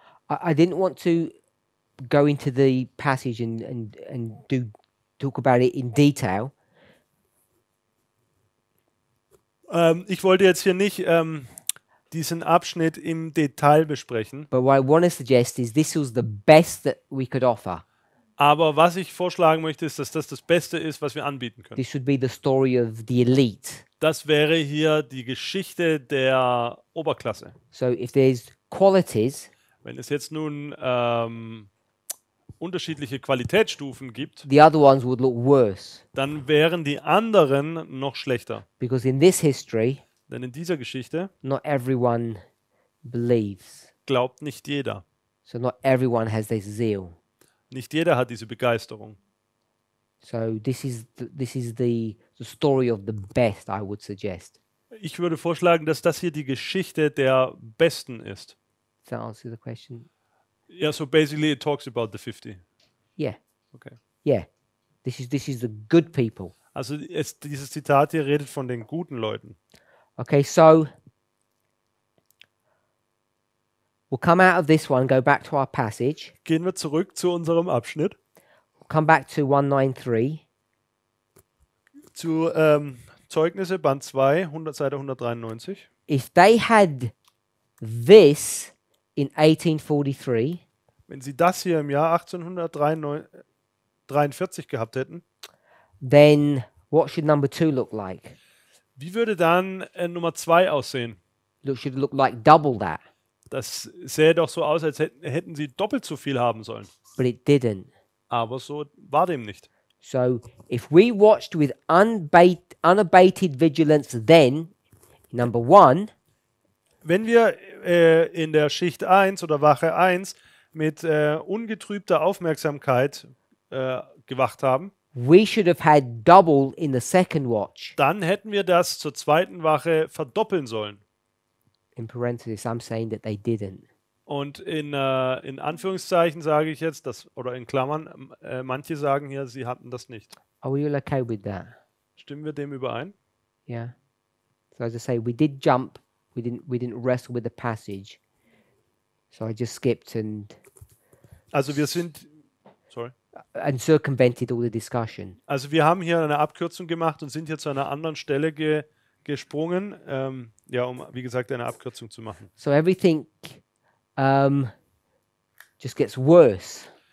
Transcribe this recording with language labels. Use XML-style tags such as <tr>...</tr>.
<en>I didn't want to go into the passage and talk about it in detail.</en> <de>Ich wollte jetzt hier nicht diesen Abschnitt im Detail besprechen,</de> <en>But what I want to suggest is this was the best that we could offer.</en> <de>aber was ich vorschlagen möchte, ist, dass das das Beste ist, was wir anbieten können.</de> <en>This should be the story of the elite.</en> <de>Das wäre hier die Geschichte der Oberklasse.</de> <en>So if there's qualities,</en> <de>Wenn es jetzt nun unterschiedliche Qualitätsstufen gibt,</de> <en>the other ones would look worse.</en> <de>dann wären die anderen noch schlechter.</de> <en>Because in this history,</en> <de>Denn in dieser Geschichte</de> <en>not everyone believes.</en> <de>glaubt nicht jeder.</de> <en>So not everyone has this zeal.</en> <de>Nicht jeder hat diese Begeisterung.</de> <en>So this is the story of the best, I would suggest.</en> <de>Ich würde vorschlagen, dass das hier die Geschichte der Besten ist.</de> <en>Does that answer the question? Yeah, so basically it talks about the 50. Yeah, Okay. yeah. This is the good people.</en> <de>Also dieses Zitat hier redet von den guten Leuten.</de> <en>Okay, so We'll come out of this one, go back to our passage,</en> <de>Gehen wir zurück zu unserem Abschnitt,</de> <en>come back to 193.</en> <de>zu Zeugnisse, Band 2, Seite 193.</de> <en>If they had this in 1843,</en> <de>Wenn sie das hier im Jahr 1843 gehabt hätten,</de> <en>then what should number 2 look like?</en> <de>wie würde dann Nummer 2 aussehen?</de> <en>Should it look like double that?</en> <de>Das sähe doch so aus, als hätten sie doppelt so viel haben sollen.</de> <en>But it didn't.</en> <de>Aber so war dem nicht.</de> <en>So if we watched with unabated vigilance then, number 1,</en> <de>Wenn wir in der Schicht 1 oder Wache 1 mit ungetrübter Aufmerksamkeit gewacht haben,</de> <en>we should have had double in the second watch.</en> <de>dann hätten wir das zur zweiten Wache verdoppeln sollen.</de> <en>In parentheses, I'm saying that they didn't.</en> <de>Und in Anführungszeichen sage ich jetzt, oder in Klammern, manche sagen hier, sie hatten das nicht.</de> <en>Are we all okay with that?</en> <de>Stimmen wir dem überein?</de> <en>Yeah. So as I say, we did jump. We didn't wrestle with the passage. So I just skipped</en> <de>Also wir sind, sorry.</de> <en>and circumvented all the discussion.</en> <de>Also wir haben hier eine Abkürzung gemacht und sind hier zu einer anderen Stelle gesprungen, ja, um, wie gesagt, eine Abkürzung zu machen.</de> <en>So everything just gets worse.</en>